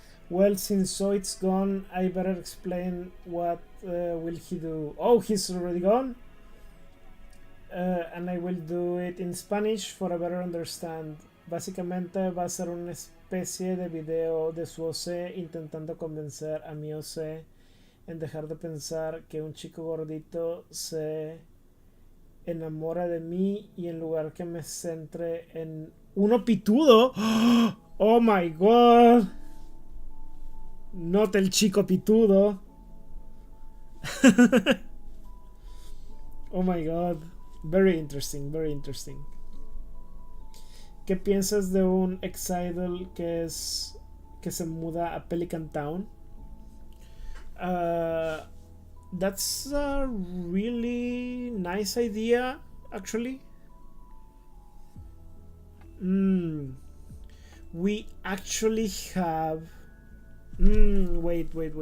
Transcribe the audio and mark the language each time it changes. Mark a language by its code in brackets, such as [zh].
[en] Well, since Zoid's gone, I better explain what will he do. Oh, he's already gone? and I will do it in Spanish for a better understand. [es] Básicamente va a ser una especie de video de su OC intentando convencer a mi OC en dejar de pensar que un chico gordito se enamora de mí y en lugar que me centre en uno pitudo. [en] Oh my god. Not [es] el chico pitudo. [en] Oh my god. Very interesting, very interesting. [es] ¿Qué piensas de un ex-idol que se muda a Pelican Town? [en] That's a really nice idea, actually. We actually have. Wait.